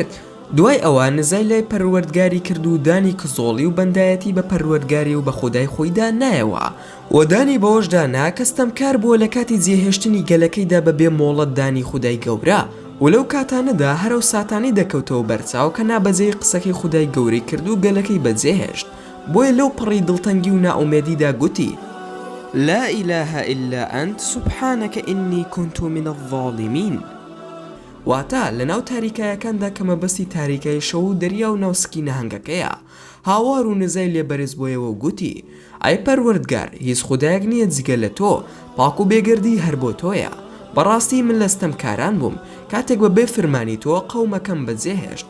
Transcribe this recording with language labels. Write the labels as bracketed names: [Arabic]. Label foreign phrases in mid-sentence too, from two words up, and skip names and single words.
[Central Kurdish] دوای ئەوە نزای لای پەروەردگاری کرد و دانی کزۆڵی و بەندایەتی بە پەروەردگاری و بە خودای خۆیدا نایەوە و دانی بەوەشدا نا کەستەمکار بووە لە کاتی جێهێشتنی گەلەکەیدا بەبێ مۆڵەت دانی خودای گەورە و لەو کاتانەدا هەرو ساتانی دەکەوتەوە بەرچاو کە نابەجێی قسەکەی خودای گەورەی کرد و گەلەکەی بەجێهێشت. بۆیە لەو پڕی دڵتەنگی و ناومێدیدا گوتی: [Arabic] لا إله إلا أنت سبحانك إني كنت من الظالمين. [Central Kurdish] واتە لە ناو تاریکایەکاندا کە مەبەستی تاریکای شەو و دەریا و ناوسکی نەهەنگەکەیە. هاوار و نزای لێ بەرز بۆیەوە و گوتی: ئای پەروەردگار، هیچ خودایەک نییە جگە لە تۆ، پاک و بێگردی هەر بۆ تۆیە. بەڕاستی من لەستەمکاران بووم کاتێک بە بێ فەرمانی تۆ قەومەکەم بەجێهێشت.